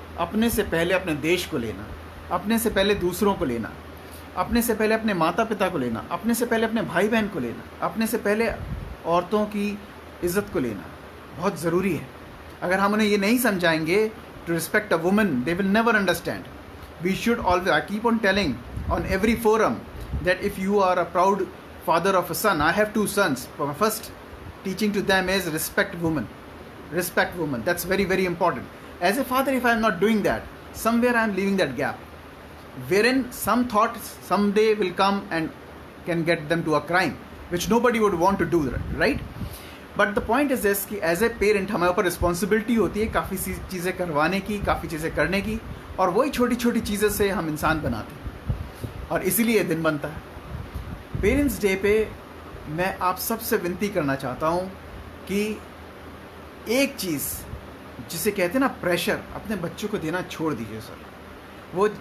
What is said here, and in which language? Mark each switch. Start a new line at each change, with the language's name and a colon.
Hindi: अपने से पहले अपने देश को लेना, अपने से पहले दूसरों को लेना, अपने से पहले अपने माता पिता को लेना, अपने से पहले अपने भाई बहन को लेना, अपने से पहले औरतों की इज़्ज़त को लेना बहुत ज़रूरी है। अगर हम उन्हें ये नहीं समझाएंगे
English: To respect a woman, they will never understand. We should always, I keep on telling on every forum that if you are a proud father of a son, I have 2 sons, my first teaching to them is respect women. Respect women, that's very, very important. As a father, if I am not doing that, somewhere I am leaving that gap, wherein some thoughts someday will come and can get them to a crime, which nobody would want to do, right? But the point is this
Hindi: कि
English: as a parent
Hindi: हमारे ऊपर responsibility होती है काफ़ी चीज़ें करवाने की, काफ़ी चीज़ें करने की, और वही छोटी छोटी चीज़ें से हम इंसान बनाते हैं, और इसीलिए दिन बनता है। पेरेंट्स डे पे मैं आप सबसे विनती करना चाहता हूँ कि एक चीज़ जिसे कहते हैं ना प्रेशर, अपने बच्चों को देना छोड़ दीजिए सर।